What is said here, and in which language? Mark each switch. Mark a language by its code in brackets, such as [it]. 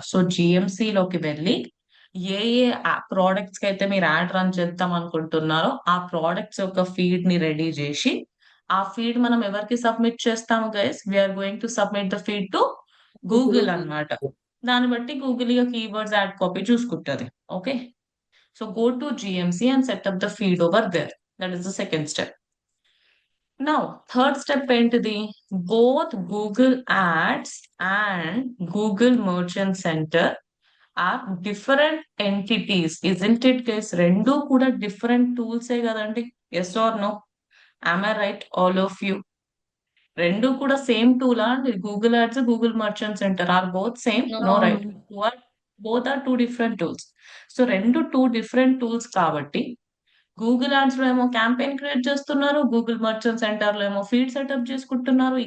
[te] So GMC లోకి వెళ్ళి ఏ ఏ products కి అయితే మీరు యాడ్ రన్ చేద్దాం అనుకుంటున్నారో ఆ ప్రోడక్ట్స్ యొక్క ఫీడ్ ని రెడీ చేసి, ఆ ఫీడ్ మనం ఎవరికి సబ్మిట్ చేస్తాము guys? [en] We're going to submit the feed to Google. [te] Google అన్నమాట. దాన్ని బట్టి గూగుల్ ఇక కీవర్డ్స్ యాడ్ కాపీ చూసుకుంటది. [en] Okay, so go to GMC and set up the feed over there. That is the second step. Now, third step [te] ఏంటిది? [en] Both Google Ads and Google Merchant Center are different entities. Isn't it guys? [te] రెండు కూడా different tools ఏ కదండి? [en] Yes or no? Am I right? All of you. [te] రెండు కూడా same టూలా అండి? [en] Google ads, Google merchant center are both same? No, right? No. Both are two different tools. [te] So రెండు two different tools కాబట్టి Google ads లో ఏమో campaign create చేస్తున్నారు, Google merchant centre లో ఏమో ఫీడ్ సెటప్ చేసుకుంటున్నారు.